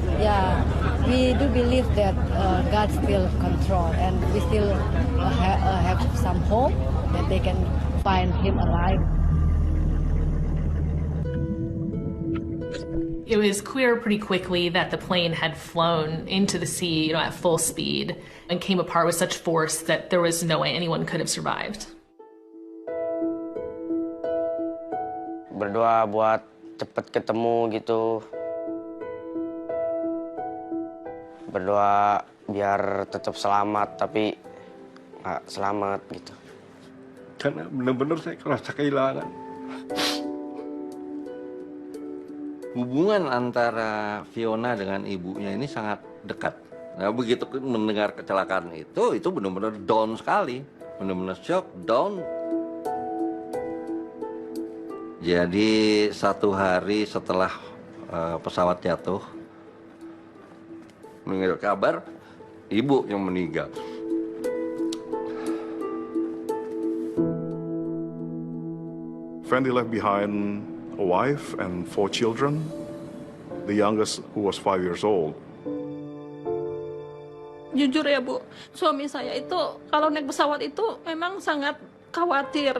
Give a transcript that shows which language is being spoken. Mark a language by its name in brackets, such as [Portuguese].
[English] Yeah, we do believe that God still control, and we still have some hope that they can find him alive. It was clear pretty quickly that the plane had flown into the sea, at full speed, and came apart with such force that there was no way anyone could have survived. [Indonesian] Berdoa buat cepet ketemu gitu. Berdoa biar tetap selamat, tapi nggak selamat gitu. Karena benar-benar saya merasa kehilangan. Hubungan antara Fiona dengan ibunya ini sangat dekat. Nah, begitu mendengar kecelakaan itu benar-benar down sekali. Benar-benar shock, down. Jadi 1 hari setelah pesawat jatuh, mendengar kabar ibu yang meninggal. [English] Fendi left behind a wife and 4 children, the youngest who was 5 years old. [Indonesian] Jujur ya Bu, suami saya itu kalau naik pesawat itu memang sangat khawatir.